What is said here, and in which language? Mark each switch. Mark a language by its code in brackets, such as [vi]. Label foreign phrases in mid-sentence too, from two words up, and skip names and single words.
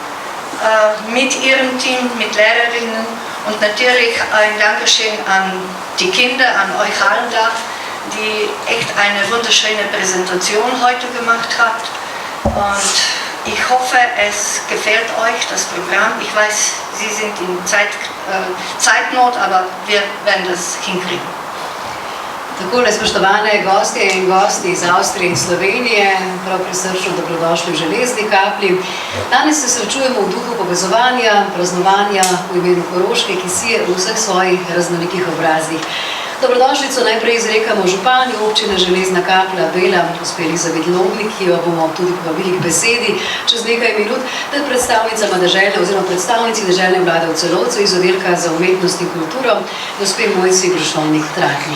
[de] mit ihrem Team, mit Lehrerinnen, und natürlich ein Dankeschön an die Kinder, an euch allen da, die echt eine wunderschöne Präsentation heute gemacht habt. Und ich hoffe, es gefällt euch, das Programm. Ich weiß, Sie sind in Zeitnot, aber wir werden das hinkriegen. [sl] Takole, spoštovane gostje in gosti iz Avstrije in Slovenije, prav prisrčno dobrodošli v Železni Kapli. Danes se srečujemo v duhu povezovanja, praznovanja v imenu Koroške, ki sije v vseh svojih raznolikih obrazih. Dobrodošlico najprej izrekamo županju občine Železna Kapla, gospe Elizabeti, ki jo bomo tudi povabili k besedi čez nekaj minut, ter predstavnicama dežele oziroma predstavnici deželne vlade v Celovcu iz oddelka za umetnost in kulturo, gospe Mojci Tratnik.